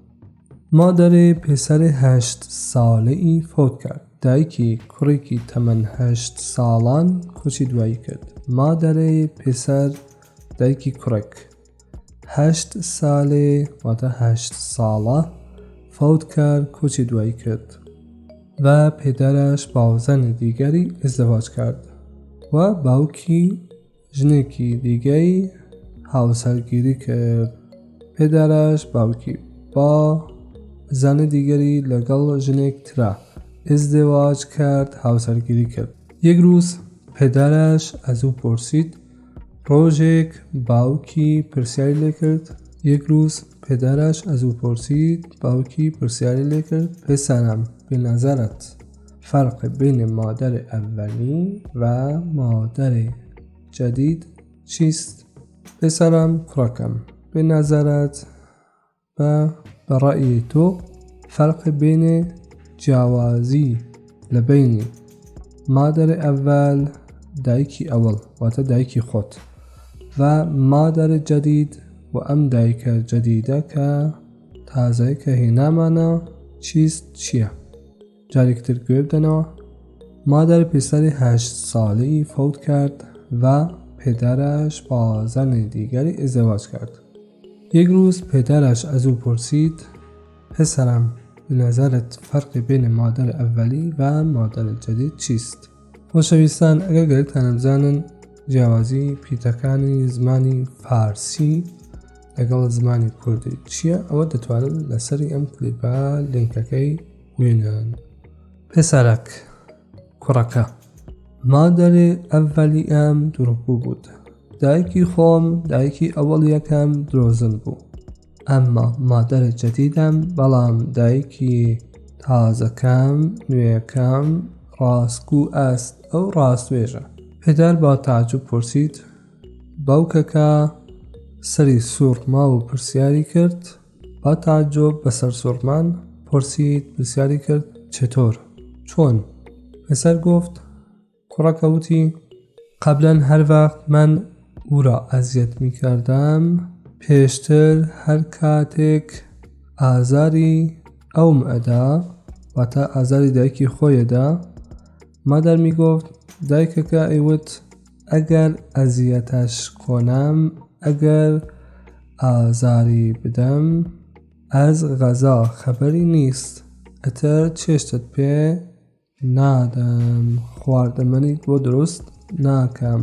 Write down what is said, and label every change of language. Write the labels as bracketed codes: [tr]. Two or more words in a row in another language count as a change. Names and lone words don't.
[fa] مادەرێ پێسەرێ 8 ساڵەی فۆت کرد. [ckb] دایکی کوڕێکی تەمەن 8 ساڵان کۆچی دوایی کرد. [fa] مادەرێ پێسەر [ckb] دایکی کوڕێک 8 ساڵێ واتە 8 ساڵە [fa] فۆت کرد [ckb] کۆچی دوایی کرد [fa] و پدرش با زن دیگری ازدواج کرد [ckb] و باوکی ژنێکی دیگەی هاوسەرگیری کرد. [fa] پدرش باوکی با زن دیگری [ckb] لەگەڵ ژنێک ترا [fa] ازدواج کرد [ckb] هاوسەرگیری کرد. [fa] یک روز پدرش از او پرسید. [ckb] ڕۆژێک باوکی پرسیاری لێ کرد. [fa] یک روز پدرش از او پرسید. [ckb] باوکی پرسیاری لێ کرد. [fa] پسرم به نظرت فرق بین مادر اولی و مادر جدید چیست؟ [ckb] پسرم کوڕەکەم [fa] به نظرت و برای تو فرق بین [ckb] جیاوازی لبین [fa] مادر اول [ckb] دایکی اول واتە دایکی خۆت [fa] و مادر جدید [ckb] و ئەم دایکە جدیدە کە تازەی کە هێنامانە چیست چییە؟ جارێکتر گوێ بدەنەوە. [fa] مادر پسری 8 ساله‌ای فوت کرد و پدرش با زن دیگری ازدواج کرد. یک روز پدرش از او پرسید. پسرم به نظرت فرق بین مادر اولی و مادر جدید چیست؟ [ckb] خۆشەویستان ئەگەر گەرتانە بزانن جیاوازی پیتەکانی زمانی فارسی لەگەڵ زمانی کوردی چییە ئەوە دەتوانن لەسەری ئەم کلیپە لینکەکەی بوێنن. [fa] پسرک کوڕەکە مادەری ئەڤەلیەم دروغگو بود. [ckb] دایکی خۆم دایکی ئەوەڵیەکەم درۆزن بوو. [fa] ئەمما مادەر جەدیدەم [ckb] بەڵام دایکی تازەکەم نوێیەکەم [fa] ڕاستگو است [ckb] ئەو ڕاستوێژە. [fa] پدر با تعجب پرسید. [ckb] باوکەکە سەری سوورما و پرسیاری کرد. [fa] با تعجب [ckb] بەسەر سوورمان [fa] پرسید [ckb] پرسیاری کرد [fa] چطور؟ چۆن؟ پسر گفت. [ckb] کوڕەکە وتی قبلا هەر وەخت [fa] من او را ئەزیەت می کردم [ckb] پێشتر هەر کاتێک ئازاری ئەوم ئەدا واتە ئازاری دایکی خۆیەدا [fa] مادەر می گفت [ckb] دایکەکە ئەیوت ئەگەر [fa] ئەزیەتەش کۆنم [ckb] ئەگەر ئازاری بدەم [fa] ئەز غەزا خەبەری نیست [ckb] ئەتر چێشتت پێ نادەم خواردەمەنیت بۆ دروست ناکەم.